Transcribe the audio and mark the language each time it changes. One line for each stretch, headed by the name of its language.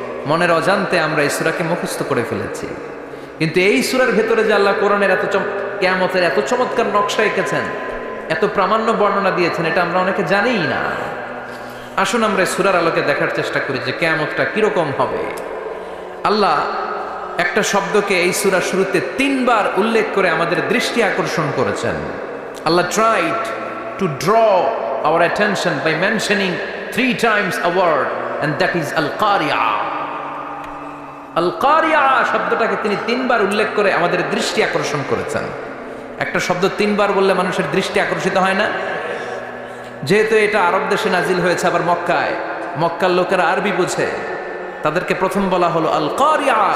Bangla: মনের অজান্তে আমরা এই সূরাকে মুখস্থ করে ফেলেছি। কিন্তু এই সূরার ভেতরে যে আল্লাহ কোরআনের কিয়ামতের এত চমৎকার নকশা এঁকেছেন, এত প্রামাণ্য বর্ণনা দিয়েছেন, এটা আমরা অনেকে জানিই না। আসুন আমরা এই সূরার আলোকে দেখার চেষ্টা করি যে কিয়ামতটা কিরকম হবে। আল্লাহ একটা শব্দকে এই সূরার শুরুতে 3 বার উল্লেখ করে আমাদের দৃষ্টি আকর্ষণ করেছেন।
English: Allah tried to draw our attention by mentioning 3 times a word, and that is al-qari'a.
Bangla: al-qari'a শব্দটাকে তিনি 3 বার উল্লেখ করে আমাদের দৃষ্টি আকর্ষণ করেছেন। একটা শব্দ 3 বার বললে মানুষের দৃষ্টি আকর্ষিত হয় না? যেহেতু এটা আরব দেশে নাজিল হয়েছে, আবার মক্কায়, মক্কার লোকেরা আরবি বোঝে, তাদেরকে প্রথম বলা হলো আল-কারিয়া।